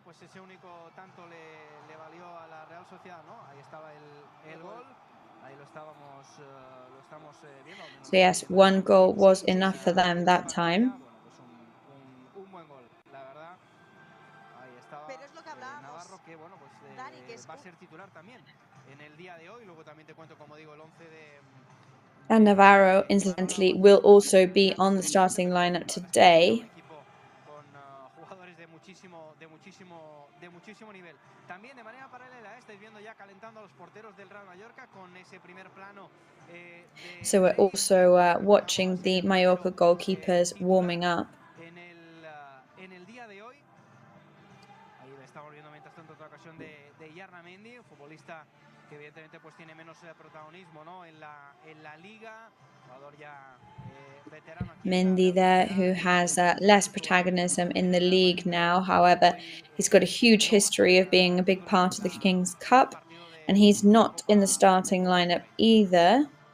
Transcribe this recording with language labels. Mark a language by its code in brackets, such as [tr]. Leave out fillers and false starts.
[es] Pues ese único tanto le valió a la Real Sociedad, ¿no? Ahí estaba el gol. Ahí lo estamos viendo. [en] So yes, one goal was enough for them that time. [es] Un buen gol, la verdad. Ahí estaba Navarro, que bueno, pues va a ser titular también en el día de hoy. Luego también te cuento, como digo, el 11 de... [en] And Navarro, incidentally, will also be on the starting lineup today. [es] Jugadores de muchísimo nivel. También de manera paralela estáis viendo ya calentando a los porteros del Real Mallorca con ese primer plano. [en] So we're also watching the Mallorca goalkeepers warming up. [es] En el día de hoy, ahí estamos viendo mientras tanto otra ocasión de Yarnamendi, un futbolista que evidentemente pues tiene menos protagonismo, ¿no? en la liga, jugador ya veterano. [en] Mendy there, who has less protagonism in the league now. However, he's got a huge history of being a big part of the King's Cup, and he's not in the starting lineup either.